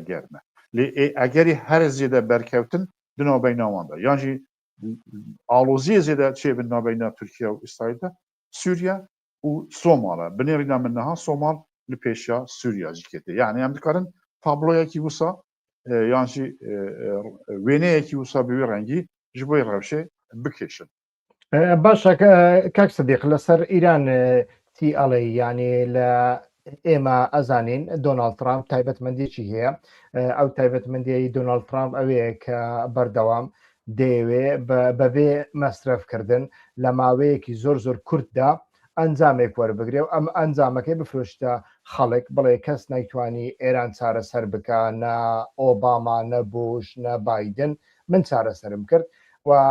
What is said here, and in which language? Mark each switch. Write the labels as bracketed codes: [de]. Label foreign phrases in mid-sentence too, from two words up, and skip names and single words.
[ku] germ e lê egerî her zêde berkevtin di navbeyna wan de yan jî aloziyê zêde çê bin navbeyna Tirkiye û İsraîl de Sûriye û Somal e binêrîna min niha Somal li pêşiya Sûriya jî ketê yani em dikarin tabloyekî wisa yan jî wêneyekî wisa bi wê rengî ji bo rewşê bikêşin [ckb] باشە کاک سەدیق لەسەر ئیران تی ئەڵێ ینی لە ئێمە ئەزانین دۆناڵد ترامپ تایبەتمەندێکی هەیە ئەو تایبەتمەندی دۆناڵد ترامپ ئەوەیە کە بەردەوام دەیەوێ بەبێ مەسرفکردن لە ماوەیەکی زۆر کورتدا ئەنجامێک وەربگرێ و ئەم ئەنجامەکەی بفرۆشتە خەڵک بڵێ کەس نایتوانی ئێران چارەسەر بکە نە ئۆباما نە بوش نە بایدن من چارەسەرم کرد و